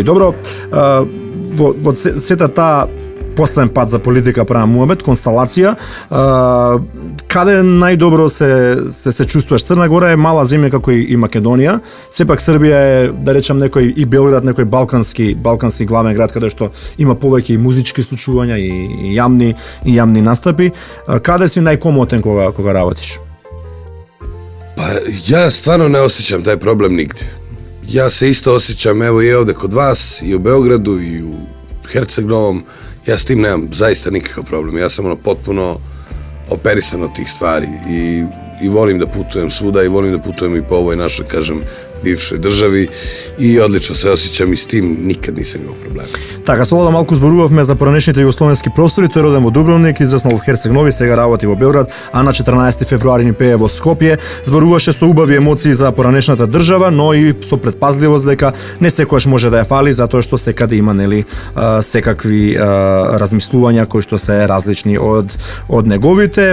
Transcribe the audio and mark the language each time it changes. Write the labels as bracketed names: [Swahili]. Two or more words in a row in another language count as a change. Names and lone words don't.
[Macedonian] Добро, во сета таа последен пат за политика правам муабет, констелација, каде најдобро се чувствуваш? Црна Гора е мала земја како и Македонија, сепак Србија е, да речам, некој и Белград, некој балкански главен град каде што има повеќе и музички случувања и јамни настапи. Каде си најкомотен кога работиш? [Serbian] Pa ja stvarno ne osjećam taj problem nigdje. Ja se isto osjećam, evo i ovdje kod vas, i u Beogradu, i u Herceg Novom. Ja s tim nemam zaista nikakav problem. Ja sam potpuno operisan od tih stvari i volim da putujem svuda i volim da putujem i po ovoj našoj, kažem, bivšoj državi i odlično se osjećam i s tim nikad nisam imao problema. [Macedonian] Така, со Слобода малку зборувавме за поранешните југословенски простори. Тој роден во Дубровник, израснал во Херцег Нови, сега работи во Белград, а на 14 февруари ни пее во Скопје. Зборуваше со убави емоции за поранешната држава, но и со предпазливост дека не секојаш може да ја фали, затоа што секаде има, нели, секакви размислувања кои што се различни од неговите.